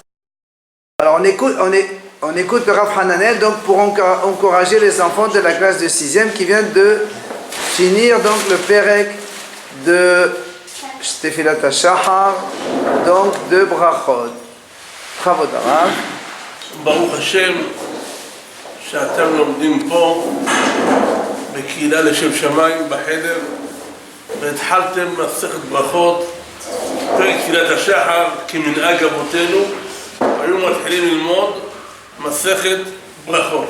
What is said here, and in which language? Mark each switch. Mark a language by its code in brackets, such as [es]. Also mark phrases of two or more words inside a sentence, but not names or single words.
[fr] Alors on écoute le Rav Hananel donc pour encourager les enfants de la classe de 6e qui viennent de finir donc le Perek de Tefilat HaShahar, donc de Brachot. Bravo Darav. [he] ברוך השם שאתם לומדים פה בקהילה לשם שמיים בחדר והתחלתם מסכת ברכות פרק תפילת השחר כמנהג אבותינו היו מתחילים ללמוד מסכת ברכות.